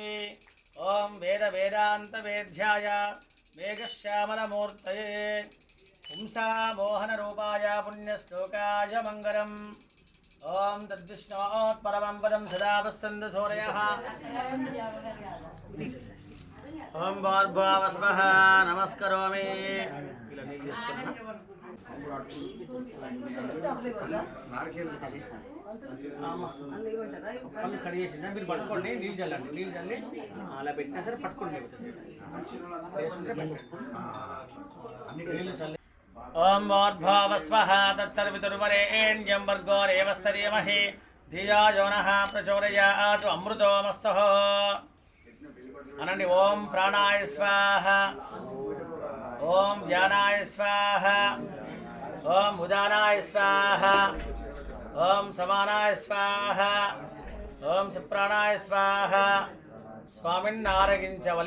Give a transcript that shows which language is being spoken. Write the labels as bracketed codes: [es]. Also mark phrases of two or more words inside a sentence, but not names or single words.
[sa] ओम वेद वेदांत वेद्याय मेघश्यामलमूर्तये पुंसा मोहन रूपाय पुण्यश्लोकाय मंगलम्. ओम तद्विष्णोत् परमं पदं सदा वसन्त सूरयः. ओम भूर्भुवस्वः नमस्करोमि. [te] కడిగేసిన మీరు పట్టుకోండి. నీళ్ళు చల్లండి. నీళ్ళు చల్లి అలా పెట్టినా సరే పట్టుకోండి. [sa] ఓం భూర్భువస్వః తత్సర్వితుర్వరేణ్యం భర్గో దేవस्य धीमहि ధియో యో నః ప్రచోదయాత్. [te] అమృతోమస్తః అనండి. [sa] ఓం ప్రాణాయ స్వాహ. ఓం వ్యానాయ స్వాహ. ఓం ఉదానాయ స్వాహ. ఓం సమానాయ స్వాహ. ఓం సుప్రాణాయ స్వాహ. [te] స్వామిని ఆరగించవలే.